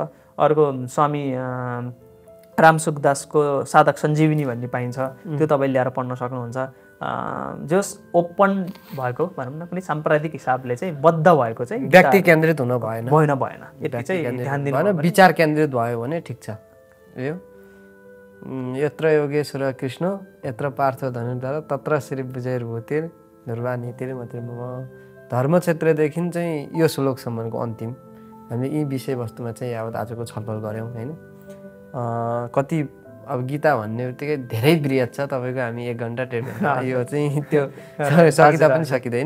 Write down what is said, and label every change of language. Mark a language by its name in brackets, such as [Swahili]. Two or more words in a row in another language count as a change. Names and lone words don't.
[Nepali] अर्को स्वामी रामसुखदासको साधक सञ्जीवनी भन्ने पाइन्छ, त्यो तपाईँले ल्याएर पढ्न सक्नुहुन्छ। जस ओपन भएको भनौँ न, कुनै साम्प्रदायिक हिसाबले चाहिँ बद्ध भएको चाहिँ व्यक्ति केन्द्रित हुन भएन, यति चाहिँ ध्यान दिनु भएन, विचार केन्द्रित भयो भने ठिक छ। यो [Sanskrit] यत्र योगेश्वर कृष्ण यत्र पार्थ धनुर्धर तत्र श्री विजयभूतिर ध्रुवा नीतिर [Nepali] मात्रै म धर्म क्षेत्रदेखि चाहिँ यो श्लोकसम्मको अन्तिम हामीले यी विषयवस्तुमा चाहिँ अब आजको छलफल गऱ्यौँ होइन। कति अब गीता भन्ने बित्तिकै धेरै बृहत छ, तपाईँको हामी 1 घन्टा 1.5 घन्टा यो चाहिँ त्यो सकिँदा पनि सकिँदैन।